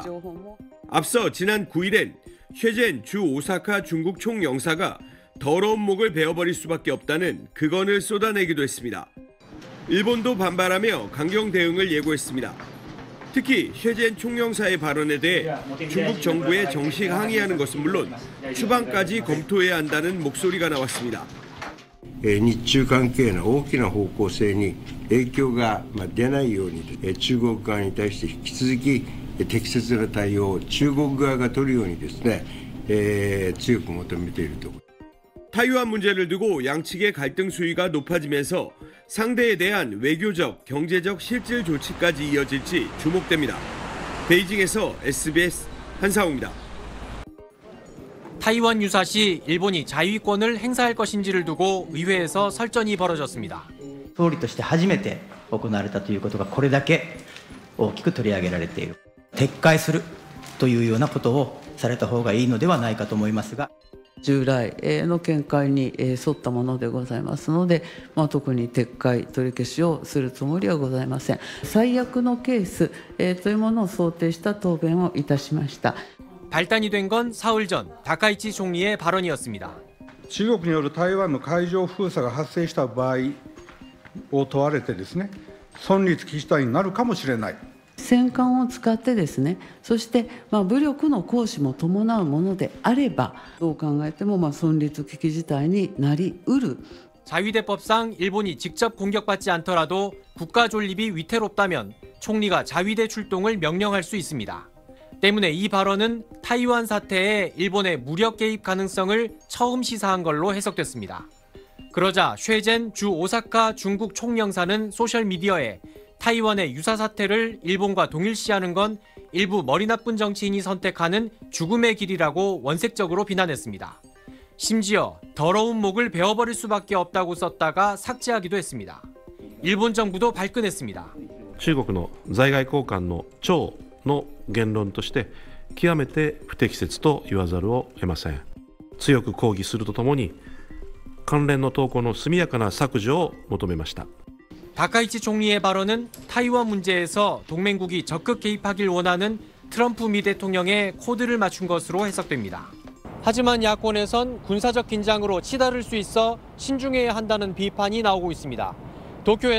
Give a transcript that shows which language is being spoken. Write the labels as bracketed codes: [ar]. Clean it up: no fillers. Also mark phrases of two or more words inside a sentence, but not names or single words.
[ko] 앞서 지난 9일엔 쉐젠 주 오사카 중국 총영사가 더러운 목을 베어버릴 수밖에 없다는 극언을 쏟아내기도 했습니다. 일본도 반발하며 강경 대응을 예고했습니다. 특히 쉐젠 총영사의 발언에 대해 중국 정부에 정식 항의하는 것은 물론 추방까지 검토해야 한다는 목소리가 나왔습니다. [ja] 日中関係の大きな方向性に影響が出ないように中国側に対して引き続き適切な対応を中国側が取るようにですね、強く求めているところ。 [ko] 타이완 문제를 두고 양측의 갈등 수위가 높아지면서 상대에 대한 외교적, 경제적 실질 조치까지 이어질지 주목됩니다. 베이징에서 SBS 한상우입니다. 타이완 유사시 일본이 자위권을 행사할 것인지를 두고 의회에서 설전이 벌어졌습니다. [ja] 総理として初めて行われたということがこれだけ大きく取り上げられている。撤回するというようなことをされた方がいいのではないかと思いますが。従来の見解に沿ったものでございますので、特に撤回取り消しをするつもりはございません。最悪のケースというものを想定した答弁をいたしました。 [ko] 발단이 된 건 사흘 전 다카이치 총리의 발언이었습니다. [ja] 中国による台湾の海上封鎖が発生した場合を問われてですね、存立危機事態になるかもしれない。戦艦を使ってですね、そして武力の行使も伴うものであればどう考えても存立危機事態になりうる。 [ko] 자위대법상 일본이 직접 공격받지 않더라도 국가 존립이 위태롭다면 총리가 자위대 출동을 명령할 수 있습니다. 때문에 이 발언은 타이완 사태에 일본의 무력 개입 가능성을 처음 시사한 걸로 해석됐습니다. 그러자 쉐젠 주 오사카 중국 총영사는 소셜미디어에 타이완의 유사 사태를 일본과 동일시하는 건 일부 머리 나쁜 정치인이 선택하는 죽음의 길이라고 원색적으로 비난했습니다. 심지어 더러운 목을 베어버릴 수밖에 없다고 썼다가 삭제하기도 했습니다. 일본 정부도 발끈했습니다. [ja] 中国の在外交官の張の言論として極めて不適切と言わざるを得ません。強く抗議するとともに関連の投稿の速やかな削除を求めました。 [ko] 다카이치 총리의 발언은 타이완 문제에서 동맹국이 적극 개입하길 원하는 트럼프 미 대통령의 코드를 맞춘 것으로 해석됩니다. 하지만 야권에선 군사적 긴장으로 치달을 수 있어 신중해야 한다는 비판이 나오고 있습니다.